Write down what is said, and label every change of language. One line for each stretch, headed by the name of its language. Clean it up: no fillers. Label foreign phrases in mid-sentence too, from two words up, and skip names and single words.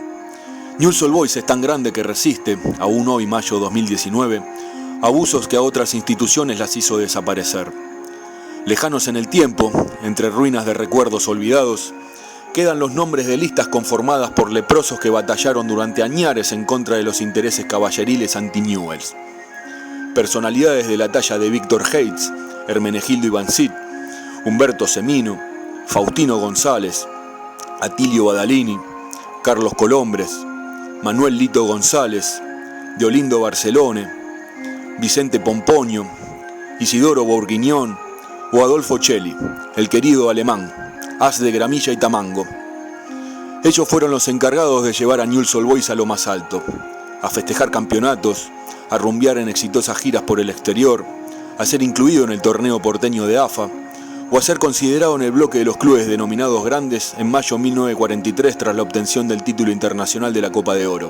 Spanish: Newell's Old Boys es tan grande que resiste, aún hoy, mayo 2019, abusos que a otras instituciones las hizo desaparecer. Lejanos en el tiempo, entre ruinas de recuerdos olvidados, quedan los nombres de listas conformadas por leprosos que batallaron durante añares en contra de los intereses caballeriles anti-Newells. Personalidades de la talla de Víctor Heitz, Hermenegildo Ivanzit, Humberto Semino, Faustino González, Atilio Badalini, Carlos Colombres, Manuel Lito González, Deolindo Barcelone, Vicente Pomponio, Isidoro Bourguignon o Adolfo Celli, el querido alemán, as de gramilla y tamango. Ellos fueron los encargados de llevar a Newell's Old Boys a lo más alto, a festejar campeonatos, a rumbear en exitosas giras por el exterior, a ser incluido en el torneo porteño de AFA, o a ser considerado en el bloque de los clubes denominados grandes en mayo de 1943 tras la obtención del título internacional de la Copa de Oro.